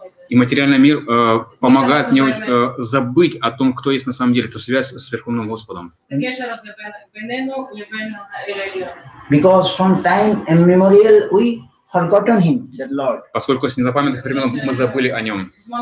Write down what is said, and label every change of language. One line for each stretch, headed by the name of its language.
Russian: И материальный мир помогает мне забыть о том, кто есть на самом деле, эту связь с Верховным Господом.
English: Because from time immemorial we forgotten Him, that Lord.
Russian: Поскольку с незапамятных времен мы забыли о Нем.